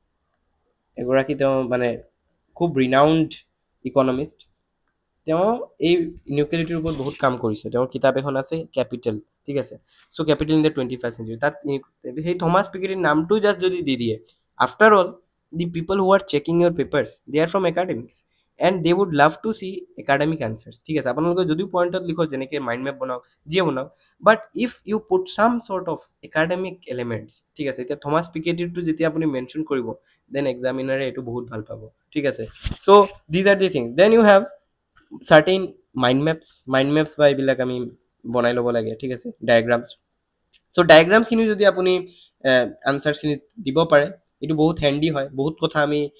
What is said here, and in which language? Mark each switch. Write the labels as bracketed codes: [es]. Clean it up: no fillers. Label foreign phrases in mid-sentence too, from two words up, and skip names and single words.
[as] এগৰাকী তেওঁ মানে খুব ৰিনাউণ্ড ইকনমিষ্ট তেওঁ এই ইনইকুৱেলিটিৰ ওপৰত বহুত কাম কৰিছে তেওঁৰ কিতাপ এখন আছে কেপিটেল ঠিক আছে চ' কেপিটেল ইন দ্য 21st century তাত সেই থমাছ পিকেটিৰ নামটো জাষ্ট যদি দি দিয়ে [en] after all the people who are checking your papers they are from academics and they would love to see academic answers [as] ঠিক আছে আপোনালোকে যদি পইণ্টত লিখো যেনেকৈ [en] mind map [as] বনাওক যিয়ে বনাওক [en] but if you put some sort of academic elements [as] ঠিক আছে এতিয়া থমাছ পিকেটিৰটো যেতিয়া আপুনি মেনশ্যন কৰিব দেন এক্সামিনাৰে এইটো বহুত ভাল পাব ঠিক আছে [en] so these are the things then you have certain mind maps [as] বা এইবিলাক আমি বনাই ল'ব লাগে ঠিক আছে ডায়েগ্ৰামছ চ' ডায়েগ্ৰামছখিনি যদি আপুনি আনচাৰছখিনি দিব পাৰে এইটো বহুত হেণ্ডি হয় বহুত কথা আমি